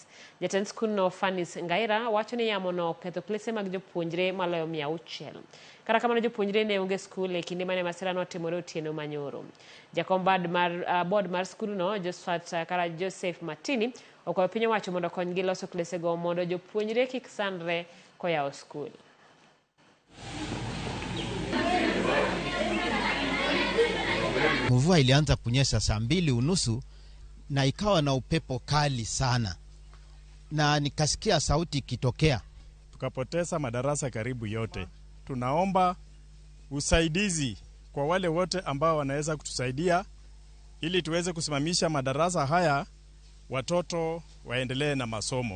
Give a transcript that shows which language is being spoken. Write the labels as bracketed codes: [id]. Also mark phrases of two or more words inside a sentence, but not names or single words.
[luo] Jatend sikundno Fanis Ngaira wacho ni Yamo no oketho kilese mag jopuonjre maloyo 600. Kata kamano jopuonjre ne onge skul e kinde mane masirano otimore otieno manyoro. Jakom board mar sikundno Joseph Matini okwayo piny owacho mondo okonygi loso kilesego mondo jopuonjre kik sandre koyawo skul. [sw] Mvua ilianza kunyesha saa 2:30 na ikawa na upepo kali sana, na nikasikia sauti ikitokea. Tukapoteza madarasa karibu yote. Tunaomba usaidizi kwa wale wote ambao wanaweza kutusaidia ili tuweze kusimamisha madarasa haya, watoto waendelee na masomo.